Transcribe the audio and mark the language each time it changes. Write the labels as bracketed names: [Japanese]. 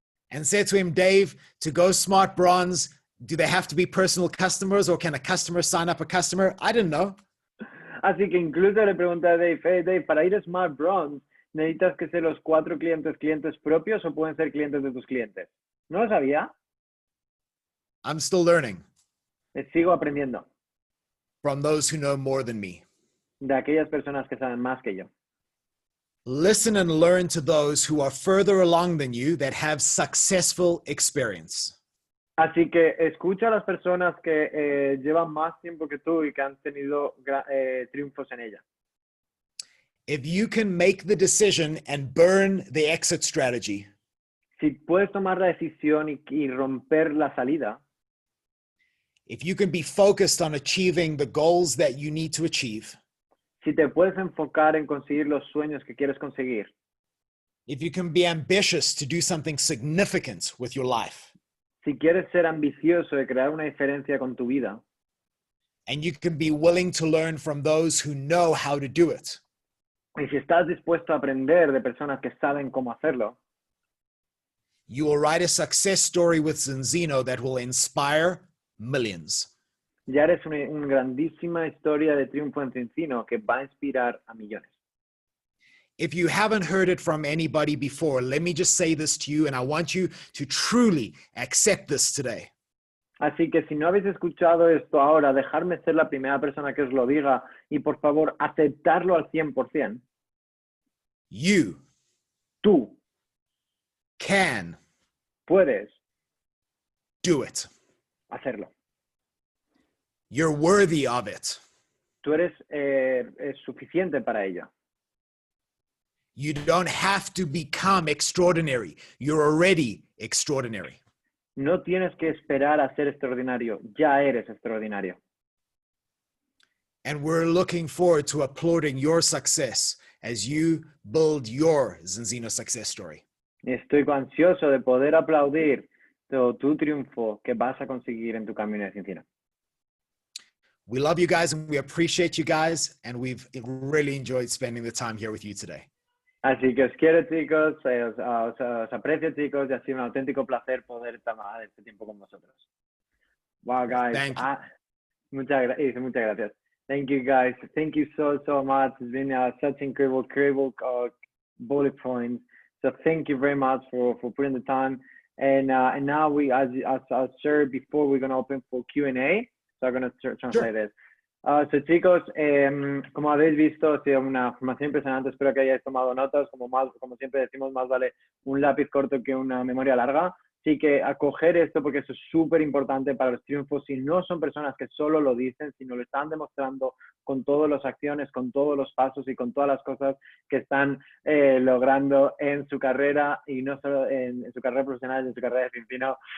[English] and said to him, Dave, to go Smart Bronze, do they have to be personal customers or can a customer sign up a customer? I didn't know. [Spanish] Así que incluso le pregunté a Dave, hey, Dave, para ir a Smart Bronze, ¿necesitas que sean los 4 clientes propios o pueden ser clientes de tus clientes? No lo sabía. [English] I'm still learning [Spanish] Sigo aprendiendo [English] from those who know more than me. [Spanish] de aquellas personas que saben más que yo. [English] Listen and learn to those who are further along than you that have successful experience. [Spanish] Así que escucha a las personas que llevan más tiempo que tú y que han tenido triunfos en ella. [English] If you can make the decision and burn the exit strategy, [Spanish] Si puedes tomar la decisión y romper la salida, [English] if you can be focused on achieving the goals that you need to achieve, [Spanish] si te puedes enfocar en conseguir los sueños que quieres conseguir, [English] if you can be ambitious to do something significant with your life, [Spanish] si quieres ser ambicioso de crear una diferencia con tu vida, [English] and you can be willing to learn from those who know how to do it, [Spanish] y si estás dispuesto a aprender de personas que saben cómo hacerlo, [English] you will write a success story with Zinzino that will inspire millions. [Spanish] ya eres una grandísima historia de triunfo en Zinzino que va a inspirar a millones. [English] If you haven't heard it from anybody before, let me just say this to you, and I want you to truly accept this today. [Spanish] Así que si no habéis escuchado esto ahora, dejarme ser la primera persona que os lo diga y por favor aceptarlo al 100%. [English] You [Spanish] Tú [English] can [Spanish] puedes [English] do it. [Spanish] hacerlo. [English] You're worthy of it. [Spanish] Tú eres suficiente para ello. [English] You don't have to become extraordinary. You're already extraordinary. [Spanish] No tienes que esperar a ser extraordinario. Ya eres extraordinario. [English] And we're looking forward to applauding your success as you build your Zinzino success story. [Spanish] Estoy ansioso de poder aplaudir tu triunfo que vas a conseguir en tu camino de Zinzino. [English] We love you guys and we appreciate you guys, and we've really enjoyed spending the time here with you today. [Spanish] Así que os quiero, chicos, os aprecio, chicos, y ha sido un auténtico placer poder tomar este tiempo con vosotros. [English] Wow, guys. Thank you. [Spanish] Muchas gracias. [English] Thank you, guys. Thank you so much. It's been such incredible bullet points. So thank you very much for putting the time. And now we, as I shared before, we're going to open for Q&A. So I'm going to translate this. [Spanish] So chicos, como habéis visto, ha sido una formación impresionante. Espero que hayáis tomado notas. Como siempre decimos, más vale un lápiz corto que una memoria larga. Así que acoger esto porque eso es súper importante para los triunfos. Si no son personas que solo lo dicen, sino lo están demostrando con todas las acciones, con todos los pasos y con todas las cosas que están logrando en su carrera, y no solo en su carrera profesional, en su carrera de Zinzino.